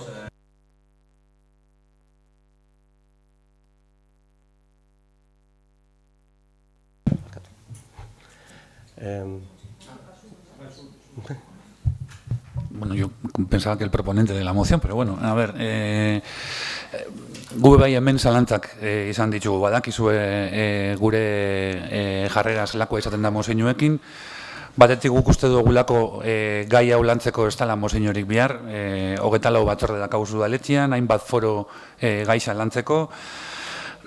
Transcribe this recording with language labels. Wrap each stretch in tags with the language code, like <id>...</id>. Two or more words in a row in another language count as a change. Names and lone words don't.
<es>Bueno, yo pensaba que el proponente de la moción, pero bueno, a ver,</es> <eu>gu bai hemen zalantzak izan ditugu, badakizue gure jarrera zelakoa izaten da mozeinuekin, batetik guk uste dugulako gai hau lantzeko ez dela mozeinurik bihar, 24 batzorde daukagu udaletxean, hainbat foro gaia lantzeko.</eu>